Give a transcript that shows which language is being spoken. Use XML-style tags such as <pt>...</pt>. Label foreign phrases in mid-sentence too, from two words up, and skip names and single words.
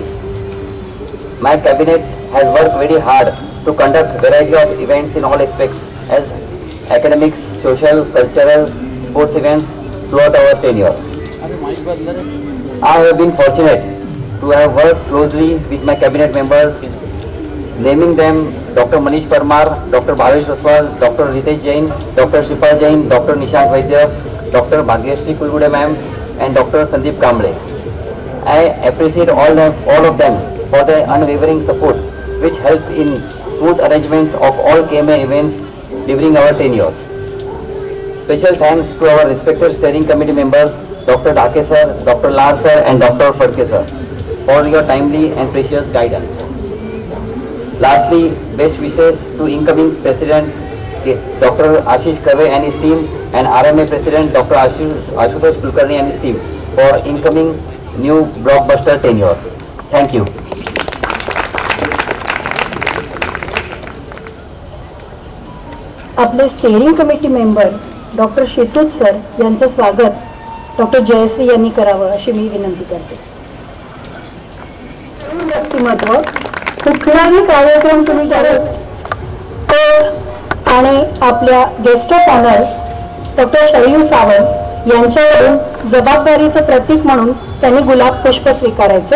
<en>My cabinet has worked very hard to conduct variety of events in all aspects as academics, social, cultural, sports events throughout our tenure. I have been fortunate to have worked closely with my cabinet members, naming them Dr. Manish Parmar, Dr. Bhavesh Oswal, Dr. Ritesh Jain, Dr. Shipal Jain, Dr. Nishank Vaidya, Dr. Bhagyashree Kulgude ma'am, and Dr. Sandeep Kamble. I appreciate all of them for their unwavering support, which helped in smooth arrangement of all KMA events during our tenure. Special thanks to our respected steering committee members, Dr. Dhake sir, Dr. Lar sir, and Dr. Fadke sir, for your timely and precious guidance. Lastly, best wishes to incoming President Dr. Ashish Kave and his team, and RMA President Dr. Ashutosh Kulkarni and his team for incoming new blockbuster tenure. Thank you.</en> <mr>आपले</mr> <en>steering committee member</en> <mr>डॉक्टर शेतूत सर यांचं स्वागत डॉक्टर जयश्री यांनी करावं अशी मी विनंती करते. व्यक्तिमत्व कुठलाही कार्यक्रम तुम्ही करत आणि आपल्या</mr> <en>guest of honour</en> <mr>डॉक्टर शरयू सावंत यांच्यावरून जबाबदारीचं प्रतीक म्हणून त्यांनी गुलाब पुष्प स्वीकारायचं.</mr>